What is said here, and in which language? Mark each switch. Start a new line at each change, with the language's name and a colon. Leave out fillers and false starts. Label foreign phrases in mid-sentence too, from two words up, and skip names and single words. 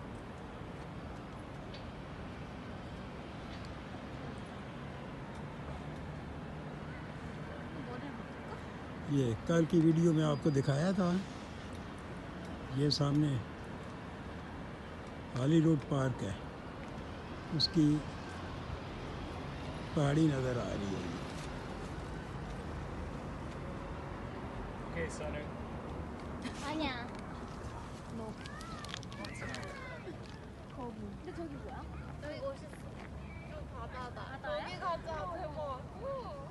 Hindi: ये कल की वीडियो में आपको दिखाया था। ये सामने हाली रोड पार्क है, उसकी पहाड़ी नज़र आ रही है।
English: Okay, so no.
Korean: 아니야. 뭐. 거기. 근데 저기 뭐야? 여기 멋있어. 여기 바다다. 여기 가자. 대박.